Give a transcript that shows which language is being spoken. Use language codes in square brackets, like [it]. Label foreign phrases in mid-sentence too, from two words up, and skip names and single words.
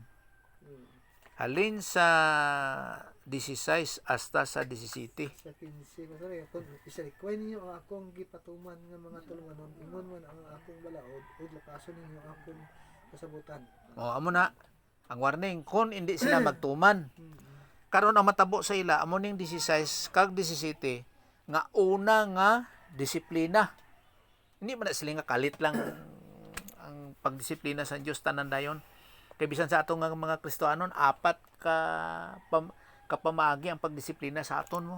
[hil] Halin sa 16 hasta sa 17. [ceb] Sa 15 masari ako isalikway ninyo ang akong gipatuman nga mga tulunganon ingon man ang akong balaod ug lakason ninyo ang akong kasabutan. [hil] Amo na ang warning kung hindi sila magtuman. Karon ang matabo sa ila amo ning 16 kag 17 nga una nga disiplina. Hindi man na sila nga kalit lang ang pagdisiplina sa Dios tanan dayon. [ceb] Kay bisan sa atong mga Kristohanon 4 kapamaagi ang pagdisiplina sa aton mo.